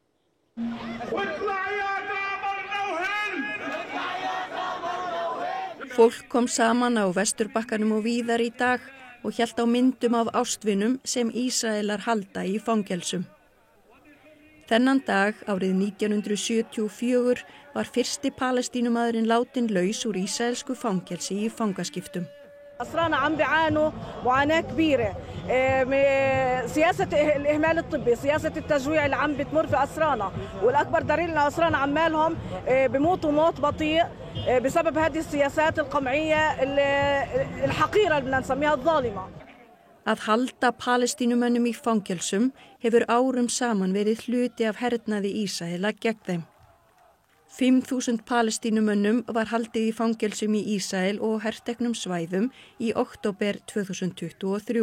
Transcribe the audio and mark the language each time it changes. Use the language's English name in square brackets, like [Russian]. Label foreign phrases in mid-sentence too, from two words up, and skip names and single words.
[Icelandic] Fólk kom saman á Vesturbakkanum og víðar í dag og hélt á myndum af ástvinum sem Ísraelar halda í fangelsum. Þennan dag árið 1974 var fyrsti Palestínumaðurinn látinn laus úr ísraelsku fangelsi í fangaskiptum. [Arabic] أسرانا عم بيعانوا معاناة كبيرة سياسة الإهمال الطبي سياسة التجويع اللي عم بتمر في أسرانا والأكبر دليل إن أسرانا عمالهم بموتوا موت بطيء بسبب هذه السياسات القمعية الحقيرة اللي بدنا نسميها الظالمة. [Icelandic] Að halda Palestínumönnum í fangelsum hefur árum saman verið hluti af hernaði Ísraela gegn þeim. 5.000 Palestínumönnum var haldið í fangelsum í Ísrael og herteknum svæðum í október 2023.